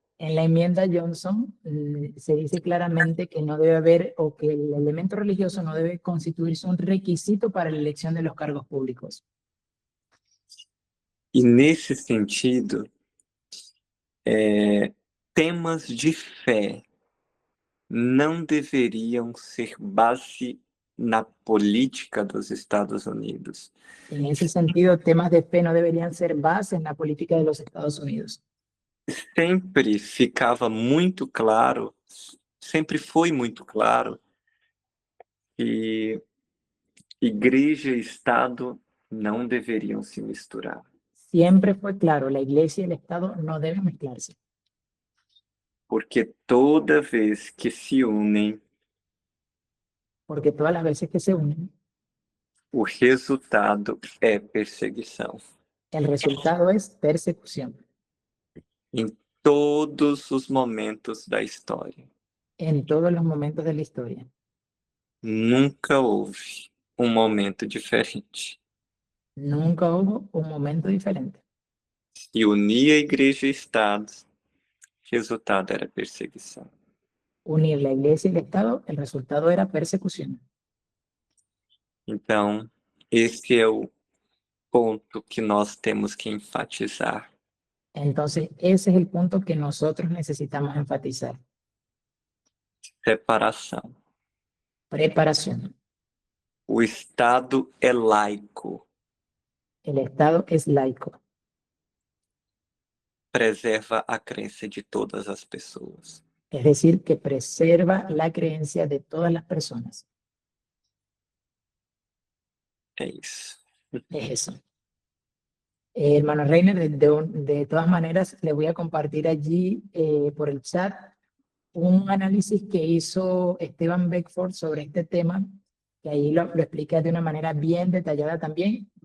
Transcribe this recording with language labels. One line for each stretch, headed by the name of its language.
Spanish: En la enmienda Johnson se dice claramente que no debe haber o que el elemento religioso no debe constituirse un requisito para la elección de los cargos públicos.
Portuguese: E nesse sentido, temas de fé não deveriam ser base na política dos Estados Unidos.
Spanish: En ese sentido, temas de fe no deberían ser base en la política de los Estados Unidos.
Portuguese: Sempre ficava muito claro, sempre foi muito claro, que igreja e Estado não deveriam se misturar.
Spanish: Siempre fue claro, la iglesia y el Estado no deben mezclarse,
Portuguese: Porque toda vez que se unem,
Spanish: porque todas las veces que se unen,
Portuguese: o resultado é perseguição.
Spanish: el resultado es persecución
Portuguese: Em todos os momentos da história.
Spanish: en todos los momentos de la historia.
Portuguese: Nunca houve um momento diferente.
Spanish: Nunca hubo un momento diferente.
Portuguese: Se unia igreja e Estado, resultado era perseguição.
Spanish: Unir la iglesia y el Estado, el resultado era persecución.
Portuguese: Então, esse é o ponto que nós temos que enfatizar.
Spanish: Entonces, ese es el punto que nosotros necesitamos enfatizar.
Portuguese: Separação.
Spanish: Preparación.
Portuguese: O Estado é laico,
Spanish: El Estado es laico,
Portuguese: preserva a crença de todas as pessoas.
Spanish: es decir, que preserva la creencia de todas las personas.
Portuguese: É isso.
Spanish: Es eso. Hermano Reiner, de todas maneras, le voy a compartir allí por el chat un análisis que hizo Esteban Beckford sobre este tema, que ahí lo explica de una manera bien detallada también.